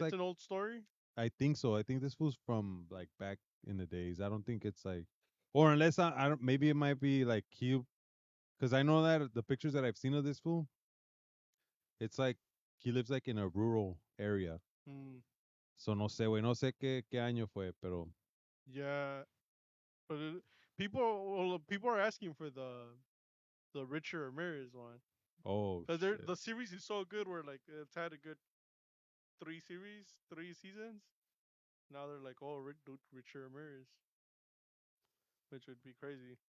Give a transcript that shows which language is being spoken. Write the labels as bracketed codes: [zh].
[en] like an old story. I think so. I think this was from like back in the days. I don't think it's like, or unless I don't. Maybe it might be like cute, because I know that the pictures that I've seen of this fool, it's like he lives like in a rural area. Hmm. [es] So no sé, güey, no sé qué año fue, pero [en] Yeah, but people are asking for the Richard Ramirez one. Oh Because shit. the series is so good. Where like it's had a good three seasons. Now they're like, oh, Richard Ramirez, which would be crazy.